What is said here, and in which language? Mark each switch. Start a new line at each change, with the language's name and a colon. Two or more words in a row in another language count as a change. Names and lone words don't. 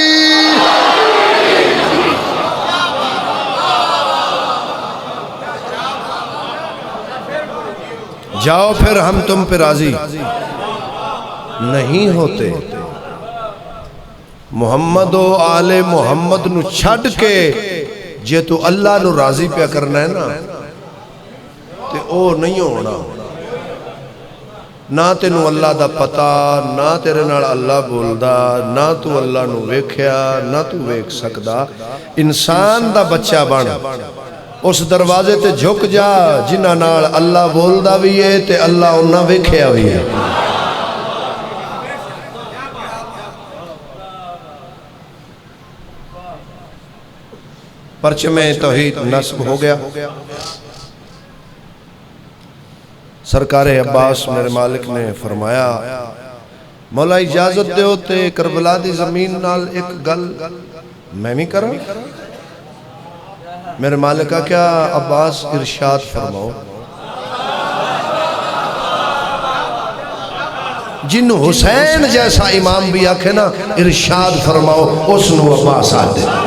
Urdu: جاؤ پھر ہم تم پہ راضی نہیں ہوتے.
Punjabi: محمد و آل محمد نو چھڑ کے جے تو اللہ نو راضی پہ کرنا ہے نا تے او نہیں ہونا. نہ تینو اللہ دا پتا, نہ تیرے نال اللہ بولدا, نہ تو اللہ نو ویکھیا, نہ تو ویکھ سکدا. انسان دا بچہ بن اس دروازے تے جھک جا جنہ نال اللہ بولدا بھی ہے تے اللہ انہاں ویکھیا بھی ہے.
Urdu: پرچم توحید نصب ہو گیا.
Punjabi: سرکار عباس میرے مالک نے فرمایا مولا اجازت دیو تے کربلا دی زمین نال ایک گل میں بھی کروں.
Urdu: میرے مالک کا کیا عباس ارشاد فرماؤ.
Punjabi: جنہوں حسین جیسا امام بھی آکھے نا ارشاد فرماؤ اس نو عباس آدھے